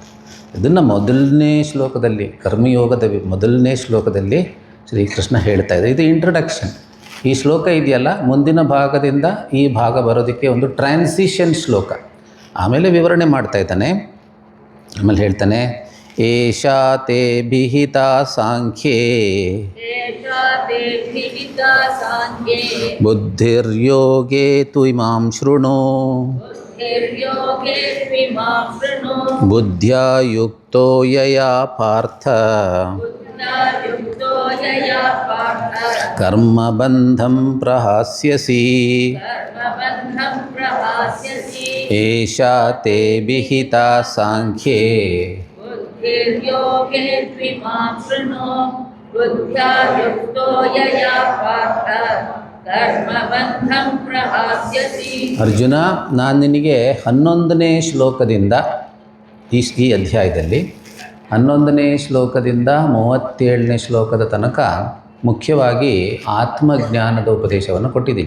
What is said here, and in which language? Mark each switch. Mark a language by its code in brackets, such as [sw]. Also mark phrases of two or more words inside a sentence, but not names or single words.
[kn] ಇದನ್ನು ಮೊದಲನೇ ಶ್ಲೋಕದಲ್ಲಿ, ಕರ್ಮಯೋಗದ ಮೊದಲನೇ ಶ್ಲೋಕದಲ್ಲಿ ಶ್ರೀಕೃಷ್ಣ ಹೇಳ್ತಾ ಇದೆ. ಇದು ಇಂಟ್ರೊಡಕ್ಷನ್. ಈ ಶ್ಲೋಕ ಇದೆಯಲ್ಲ, ಮುಂದಿನ ಭಾಗದಿಂದ ಈ ಭಾಗ ಬರೋದಕ್ಕೆ ಒಂದು ಟ್ರಾನ್ಸಿಷನ್ ಶ್ಲೋಕ. ಆಮೇಲೆ ವಿವರಣೆ ಮಾಡ್ತಾ ಇದ್ದಾನೆ. ಆಮೇಲೆ ಹೇಳ್ತಾನೆ, [sa] ಏಷಾ ತೇ ವಿಹಿತಾ ಸಾಂಖ್ಯೇ ಬುದ್ಧಿರ್ಯೋಗೇ ತುಯಿಮಾಂ ಶೃಣು ಬುದ್ಧ್ಯಾ ಯುಕ್ತೋ ಯಯಾ ಪಾರ್ಥ ಕರ್ಮಬಂಧಂ ಪ್ರಹಾಸ್ಯಸಿ ಏಷಾ ತೇ ವಿಹಿತಾ ಸಾಂಖ್ಯೇ [kn] ಅರ್ಜುನ, ನಾನು ನಿನಗೆ 11ನೇ ಶ್ಲೋಕದಿಂದ ಈ ಅಧ್ಯಾಯದಲ್ಲಿ 11ನೇ ಶ್ಲೋಕದಿಂದ 37ನೇ ಶ್ಲೋಕದ ತನಕ ಮುಖ್ಯವಾಗಿ ಆತ್ಮಜ್ಞಾನದ ಉಪದೇಶವನ್ನು ಕೊಟ್ಟಿದ್ದೀನಿ.